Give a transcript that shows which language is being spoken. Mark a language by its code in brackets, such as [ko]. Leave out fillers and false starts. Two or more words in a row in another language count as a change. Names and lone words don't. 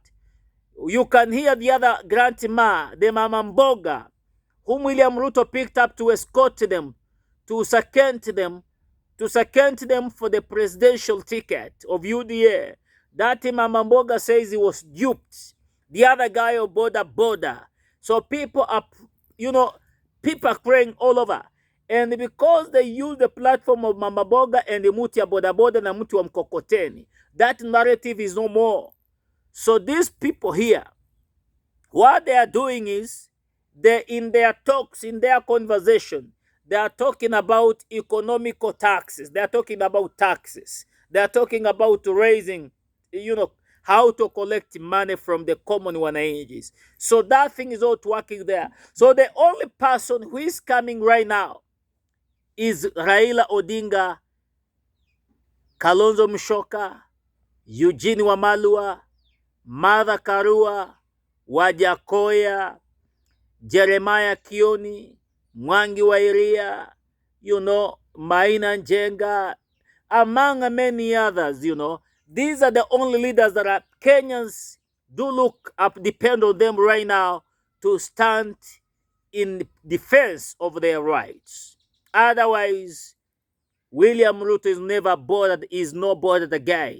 [en] You can hear the other grandma, the Mama Mboga, whom William Ruto picked up to escort them, to second them for the presidential ticket of UDA. That Mama Mboga says he was duped. The other guy of border. So people are crying all over. And because they use the platform of Mama Mboga and the [sw] Muti ya boda na Muti wa mkokoteni, [en] that narrative is no more. So these people here, what they are doing is, in their talks, in their conversation, they are talking about economical taxes. They are talking about taxes. They are talking about raising, how to collect money from the common wananchis. So that thing is all working there. So the only person who is coming right now is Raila Odinga, Kalonzo Musyoka, Eugene Wamalwa, Martha Karua, Wajakoya, Jeremiah Kioni, Mwangi wa Iria, Maina Njenga, among many others, These are the only leaders that Kenyans do look up, depend on them right now to stand in defense of their rights. Otherwise, William Ruto is not bothered again.